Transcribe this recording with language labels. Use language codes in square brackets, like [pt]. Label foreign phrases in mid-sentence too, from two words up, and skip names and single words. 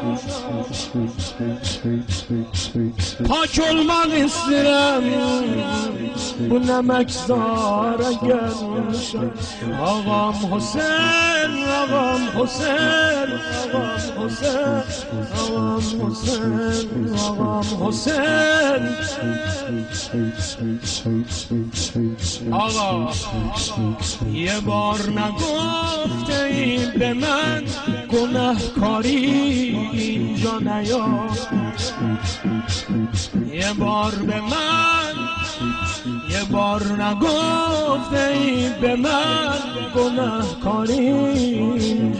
[tr] Pak olmak isterim, bu ne mekzara gelmişim. Ağam Hüseyin, ağam Hüseyin, ağam Hüseyin, ağam Hüseyin, ağam Hüseyin. Ağa, [fa] یه بار نگفته این به من گناهکاری اینجا نیا. یه بار به من، یه بار نگفته این به من گناهکاری اینجا.